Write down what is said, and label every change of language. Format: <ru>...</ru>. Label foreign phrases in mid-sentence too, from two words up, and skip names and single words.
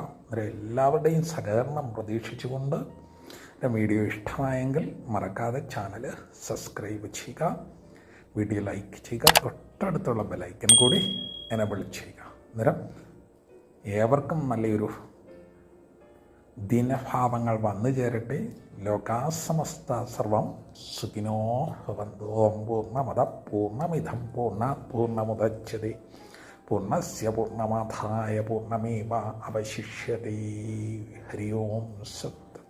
<ml>എല്ലാവരുടെയും സഹകരണം പ്രതീക്ഷിച്ചുകൊണ്ട് വീഡിയോ ഇഷ്ടമായെങ്കിൽ മറക്കാതെ ചാനൽ സബ്സ്ക്രൈബ് ചെയ്യുക, വീഡിയോ ലൈക്ക് ചെയ്യുക, തൊട്ടടുത്തുള്ള ബെലൈക്കൻ കൂടി എനേബിൾ ചെയ്യുക. അന്നേരം ഏവർക്കും നല്ലൊരു ദിനഭാവങ്ങൾ വന്നു ചേരട്ടെ.</ml> <sa>ലോകാസമസ്ത സർവം സുഖിനോ ഭവന്തു. ഓം പൂർണ്ണമദ പൂർണ്ണമിദം പൂർണ്ണാത് പൂർണ്ണമുദച്യതേ പൂർണ്ണസ്യ പൂർണ്ണമാദായ പൂർണ്ണമേവ അവശിഷ്യതേ. ഹരി ഓം സത്.</sa>